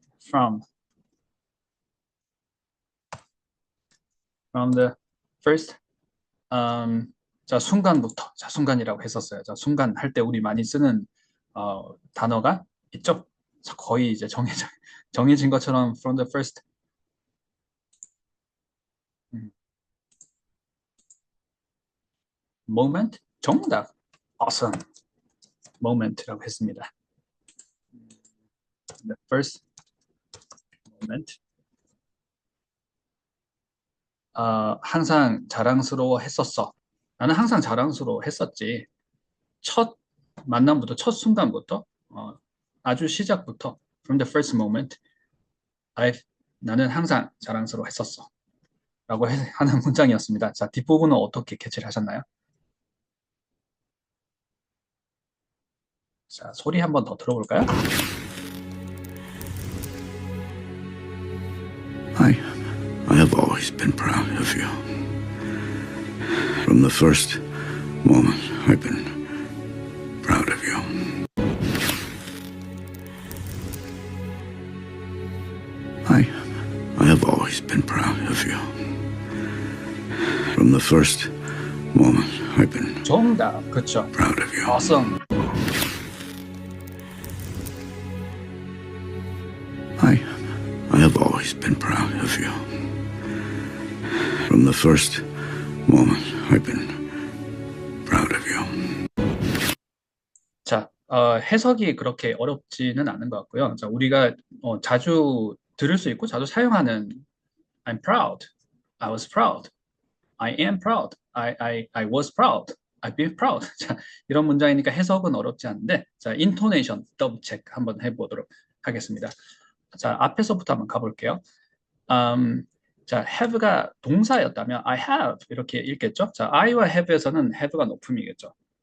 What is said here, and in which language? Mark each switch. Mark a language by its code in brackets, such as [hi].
[en] from the first [ko] 자, 순간부터. 자, 순간이라고 했었어요. 자, 순간 할 때 우리 많이 쓰는 단어가 있죠? 자, 거의 이제 정해진 것처럼 [en] from the first moment. [ko] 정답. [en] awesome. [ko] moment라고 했습니다. [en] the first moment. [ko] 항상 자랑스러워 했었어. 나는 항상 자랑스러워 했었지. 첫 만남부터, 첫 순간부터, 아주 시작부터, [en] from the first moment, [ko] 나는 항상 자랑스러워 했었어. 라고 하는 문장이었습니다. 자, 뒷부분은 어떻게 캐치를 하셨나요? 자, 소리 한번 더 들어볼까요? [en] I have always been proud of you. From the first moment, I've been proud of you. I have always been proud of you. From the first moment, I've been [ko] 정답, 그쵸? [en] proud of you. awesome. I have always been proud of you. From the first moment, I've been proud of you. [ko] 자, 해석이 그렇게 어렵지는 않은 것 같고요. 자, 우리가 자주 들을 수 있고 자주 사용하는 [en] I'm proud, I was proud, I am proud, I was proud, I've been proud. [ko] 자, 이런 문장이니까 해석은 어렵지 않은데, 자, 인토네이션 더블 체크 한번 해보도록 하겠습니다. 자, 앞에서부터 한번 가볼게요. 자, have가 동사였다면 [en] I have [ko] 이렇게 읽겠죠? 자, I와 have에서는 have가 높음이겠죠.